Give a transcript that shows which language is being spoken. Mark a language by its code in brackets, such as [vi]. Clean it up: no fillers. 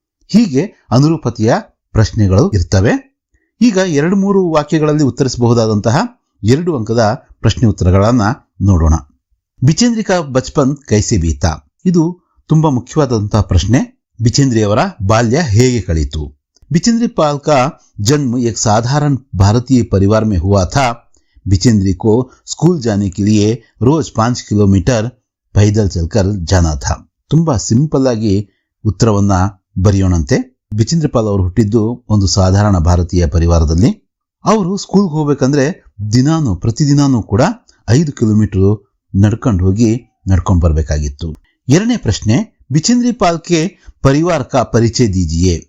[kn] ಹೀಗೆ ಅನುರೂಪತೆಯ ಪ್ರಶ್ನೆಗಳು ಇರ್ತವೆ। ಈಗ 2-3 ವಾಕ್ಯಗಳಲ್ಲಿ ಉತ್ತರಿಸಬಹುದಾದಂತಹ 2 ಅಂಕದ ಪ್ರಶ್ನೆ ಉತ್ತರಗಳನ್ನ ನೋಡೋಣ। [hi] ಬಿಚೇಂದ್ರಿ ಕಾ ಬಚ್ಪನ್ ಕೈಸೆ ಬೀತಾ, [kn] ಇದು ತುಂಬಾ ಮುಖ್ಯವಾದಂತಹ ಪ್ರಶ್ನೆ। बिचेंद्री ಅವರ बाल्य ಹೇಗೆ ಕಳಿತು? [hi] बिचेंद्री पाल का जन्म एक साधारण भारतीय परिवार में हुआ था। बिचेंद्री को स्कूल जाने के लिए रोज 5 किलोमीटर पैदल चलकर जाना था। [kn] ತುಂಬಾ ಸಿಂಪಲ್ ಆಗಿ ಉತ್ತರವನ್ನ ಬರೆಯೋಣಂತೆ। ಬಿಚೇಂದ್ರಿ ಪಾಲ್ ಅವರು ಹುಟ್ಟಿದ್ದು ಒಂದು ಸಾಧಾರಣ ಭಾರತೀಯ ಪರಿವಾರದಲ್ಲಿ। ಅವರು ಸ್ಕೂಲ್ಗೆ ಹೋಗ್ಬೇಕಂದ್ರೆ ಪ್ರತಿದಿನಾನು ಕೂಡ 5 ಕಿಲೋಮೀಟರ್ ನಡ್ಕೊಂಡು ಹೋಗಿ ನಡ್ಕೊಂಡು ಬರಬೇಕಾಗಿತ್ತು। ಎರಡನೇ ಪ್ರಶ್ನೆ, [hi] ಬಿಚೇಂದ್ರಿ ಪಾಲ್ ಕೆ ಪರಿವಾರ ಕಾ ಪರಿಚಯ ದೀಜಿಯೇ।